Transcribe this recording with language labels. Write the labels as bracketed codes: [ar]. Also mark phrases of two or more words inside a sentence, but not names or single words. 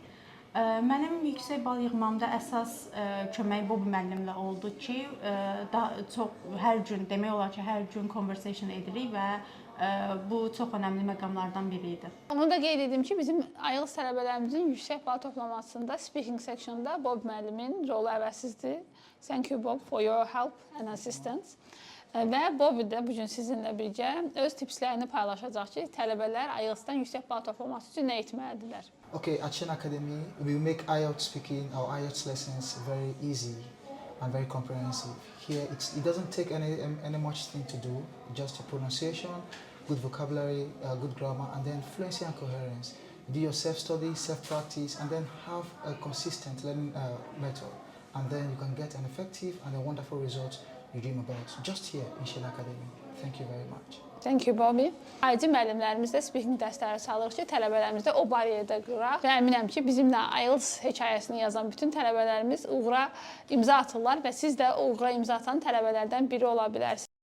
[az] Mənim yüksək bal yığmamda əsas kömək Bobby müəllimlə oldu ki, hər gün, demək olar ki, hər gün conversation edirik və bu çox önəmli məqamlardan biri idi. Onu da qeyd edim ki, bizim IELTS tələbələrimizin yüksək bal toplamasında [en] speaking sectionda [az] Bobby müəllimin rolu əvəzsizdir. [en] Thank you, Bob, for your help and assistance. [az] Və Bobby də bu gün sizinlə birgə öz tipslərini paylaşacaq ki, tələbələr IELTS-dan yüksək bal toplaması üçün nə etməlidirlər? [en] Okay, at Shen Academy, we make IELTS speaking, our IELTS lessons very easy and very comprehensive. Here, it doesn't take any much thing to do, just your pronunciation, good vocabulary, good grammar, and then fluency and coherence. You do your self-study, self-practice, and then have a consistent learning method. And then you can get an effective and a wonderful result you dream about just here in Shen Academy. Thank you very much. Thank you, Bobby. [az] Ayrıca müəllimlərimiz də speaking dərsləri çalırıq ki, tələbələrimiz də o bariyerdə qıraq və əminəm ki, bizimlə IELTS hekayəsini yazan bütün tələbələrimiz uğura imza atırlar və siz də o uğura imza atan tələbələrdən biri ola bilərsiniz.